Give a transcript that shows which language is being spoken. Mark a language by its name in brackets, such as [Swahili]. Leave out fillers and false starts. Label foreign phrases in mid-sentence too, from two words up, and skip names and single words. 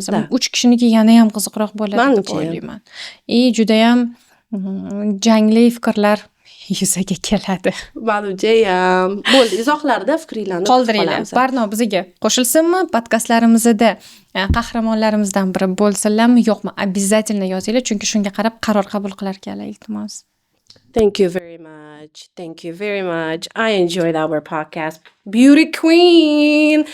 [Uzbek] 3 kishiniki yana ham qiziqroq bo'ladi deb o'ylayman. Juda ham jangli fikrlar yuzaga keladi. Menimcha ham. Bo'ldi, izohlarda fikringlarni qoldiringlar. Barno bizga qo'shilsinmi? Podkastlarimizda qahramonlarimizdan biri bo'lsinlarmi, yo'qmi? Обязательно yozinglar, chunki shunga qarab qaror qabul qilar ekanlar, iltimos. [English] Thank you very much. Thank you very much. I enjoyed our podcast. Beauty Queen.